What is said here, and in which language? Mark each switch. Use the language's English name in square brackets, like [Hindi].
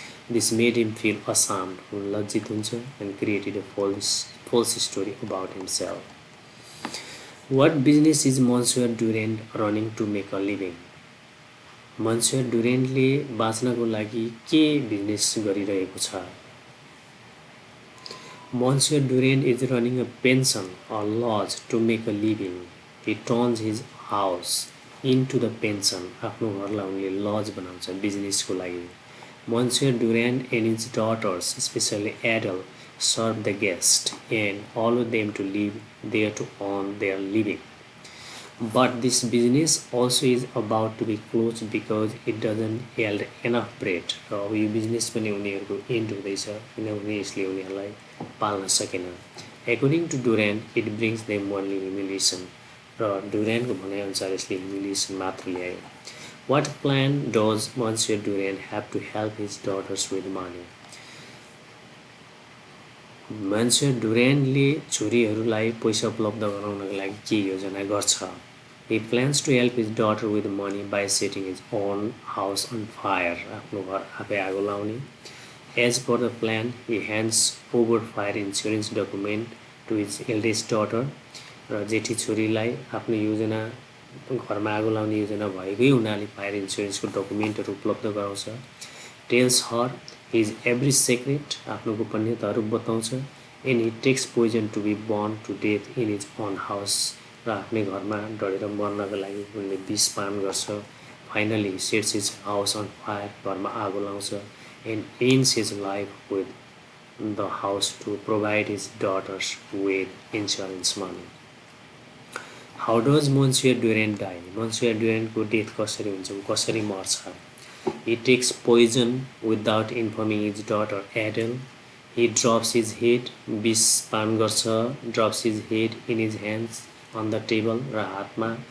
[English] This made him feel ashamed, [Nepali] उन लज्जित हुन्छ, [English] and created a false story about himself. What business is Monsieur Duran running to make a living? [Nepali] Monsieur Duranले बाँच्नको लागि के business गरिरहेको छ? [English] Monsieur Duran is running a pension or lodge to make a living. He turns his house into the pension. [Nepali] आफ्नो घरलाई उनले lodge बनाउँछ बिजनेसको लागि. [English] Monsieur Duran and his daughters, especially Adele, serve the guests and allow them to live there to earn their living. But this business also is about to be closed because it doesn't yield enough bread. [Nepali] र अब यो business पनि उनीहरूको and हुँदैछ किनभने यसले उनीहरूलाई पाल्न सकेन. [English] According to Duran, it brings them only humiliation. [Nepali] र डुरानको भनाइअनुसार यसले ह्युमिलिएसन मात्र ल्यायो. [English] What plan does Monsieur Duran have to help his daughters with money? [Nepali] Monsieur Duranले छोरीहरूलाई पैसा उपलब्ध गराउनका लागि के योजना गर्छ? [English] He plans to help his daughter with money by setting his own house on fire. [Nepali] आफ्नो घर आफै आगो लाउने. [English] As per the plan, he hands over fire insurance document to his eldest daughter. [Nepali] र जेठी छोरीलाई आफ्नो योजना घरमा आगो लाउने योजना भएकै हुनाले फायर इन्स्योरेन्सको डकुमेन्टहरू उपलब्ध गराउँछ. [English] tells her his every secret, [Nepali] आफ्नो गोपनीयताहरू बताउँछ. [English] and he takes poison to be burn to death in his own house, [Nepali] र आफ्नै घरमा डढेर मर्नको लागि उनले विष पान गर्छ. [English] finally he sets his house on fire, [Nepali] घरमा आगो लाउँछ. [English] And ends his life with the house to provide his daughters with insurance money. How does Monsieur Duran die? [Nepali] Monsieur Duranको death कसरी हुन्छ, कसरी मर्छ? [English] He takes poison without informing his daughter Adele. He drops his head, [Nepali] विष पान गर्छ. [English] Drops his head in his hands on the table, [Nepali] र हातमा